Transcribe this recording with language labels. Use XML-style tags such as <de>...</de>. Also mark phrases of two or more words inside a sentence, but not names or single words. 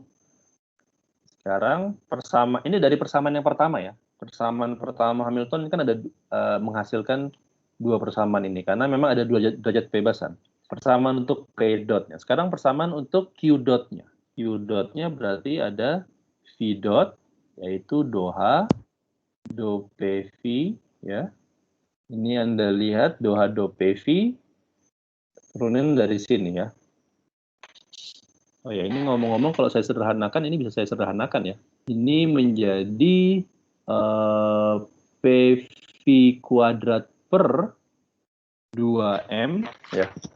<id>Sekarang ini dari persamaan yang pertama ya. Persamaan pertama Hamilton ini kan ada menghasilkan dua persamaan ini karena memang ada dua derajat kebebasan. Persamaan untuk P dot-nya. Sekarang persamaan untuk Q dot-nya. Q dot-nya berarti ada V dot yaitu do H do PV ya. Ini Anda lihat do H do PV turunin dari sini ya. Oh ya, ini ngomong-ngomong kalau saya sederhanakan, ini bisa saya sederhanakan ya. Ini menjadi PV kuadrat per 2M ya.</id>